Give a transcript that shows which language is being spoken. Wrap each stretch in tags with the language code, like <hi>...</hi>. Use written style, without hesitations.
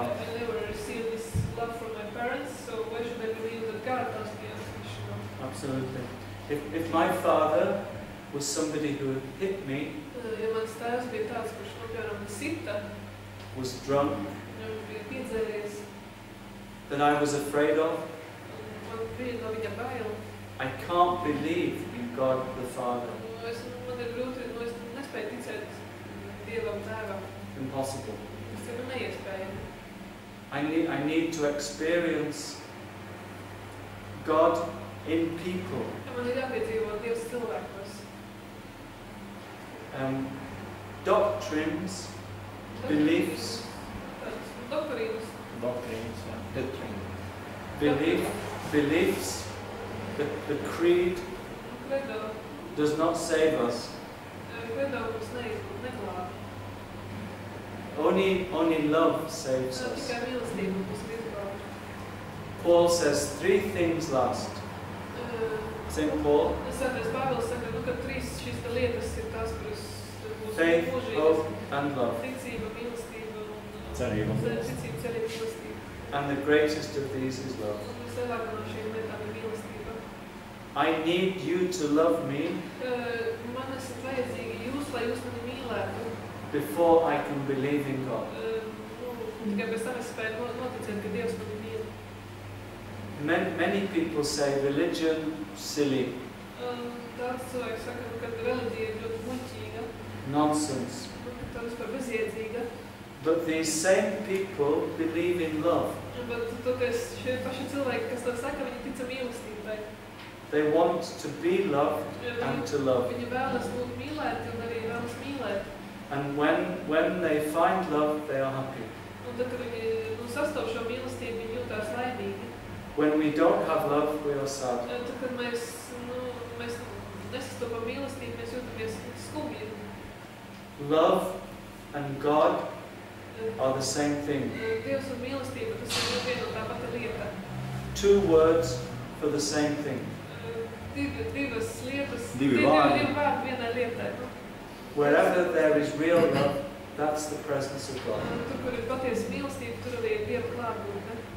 <en>I never received this love from my parents, so why should I believe that God loves me unconditional? Absolutely. If my father was somebody who hit me,</en> <lv>Ja mans tēvs bija tāds, kurš piemēram sita,</lv> <en>was drunk,</en> <lv>viņš bija piedzēries,</lv> <en>that I was afraid of,</en> <lv>man bija no viņa bail.</lv> <en>I can't believe in God the Father.</en> <lv>Man ir grūti, es nespēju ticēt Dievam tēvam.</lv> <en>Impossible.</en> <lv>Tas ir neiespējami.</lv> <en>I need to experience God in people.</en> <lv>Man ir jāpiedzīvo Dievs cilvēkos.</lv> <en>Doctrines, beliefs,</en> <lv>Doktorīnas.</lv> <en>Beliefs, the creed</en> <lv>Kredo.</lv> <en>does not save us.</en> <lv>Kredo mums neglāb.</lv> <en>Only love saves us.</en> <lv>Tikai mīlestība mums ir izglābta.</lv> <en>Paul says 3 things last. St. Paul,</en> <lv>Svētais Pāvils saka, ka 3 šīs lietas ir tās, kuras būs</lv> <en>faith,</en> <lv>mūžīgas.</lv> <en>hope, and love.</en> <lv>Ticība, mīlestība un Cerība. ticība, cerība, mīlestība.</lv> <en>And the greatest of these is love.</en> <lv>Un vislielākā no šīm lietām ir mīlestība.</lv> <en>I need you to love me</en> <lv>Man esat vajadzīgi jūs, lai jūs mani mīlētu.</lv> <en>before I can believe in God.</en> <lv>Tikai pēc tam es spēju noticēt, ka Dievs mani mīl.</lv> <en>Many people say religion, silly,</en> <lv>Daudz cilvēki saka, ka reliģija ir ļoti muļķīga,</lv> <en>nonsense.</en> <lv>ka tā vispār bezjēdzīga.</lv> <en>But these same people believe in love.</en> <lv>Bet toties šie paši cilvēki, kas to saka, viņi tica mīlestībai.</lv> <en>They want to be loved and to love.</en> <lv>Viņi vēlas būt mīlēti un arī vēlas mīlēt.</lv> <en>And when they find love, they are happy.</en> <lv>Un tad, kad viņi sastāv šo mīlestību, viņi jūtās laimīgi.</lv> <en>When we don't have love, we are sad.</en> <lv>Tad, kad mēs nesastopam mīlestību, mēs jūtamies skumji.</lv> <en>Love and God are the same thing.</en> <lv>Dievs un mīlestība, tas ir viena un tā pati lieta.</lv> <en>Two words for the same thing.</en> <lv>Divas lietas, Divi vārdi vienai lietai.</lv> <en>Wherever there is real love, that's the presence of God.</en> <lv>Tur, kur ir patiesa mīlestība, tur arī ir Dieva klātbūtne.</lv>